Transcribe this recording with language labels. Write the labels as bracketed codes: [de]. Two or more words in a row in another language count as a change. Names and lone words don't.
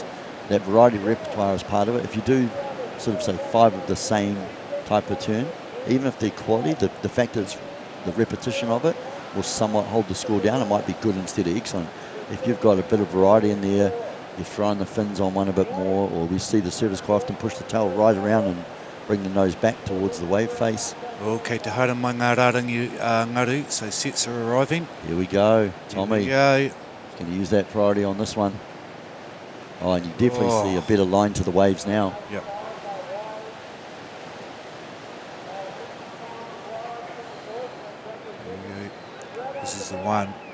[en] That variety of repertoire is part of it. If you do sort of say 5 of the same type of turn, even if they're quality, the fact that it's the repetition of it will somewhat hold the score down. It might be good instead of excellent. If you've got a bit of variety in there, you're throwing the fins on one a bit more, or we see the surfers quite often push the tail right around and bring the nose back towards the wave face. [mi] Okay, te haere mai ngā rārangi ngaru, [en] so sets are arriving. Here we go, Tommy. Here we go. He's going to use that priority on this one. Oh, and you definitely see a better line to the waves now. Yep. This is the one.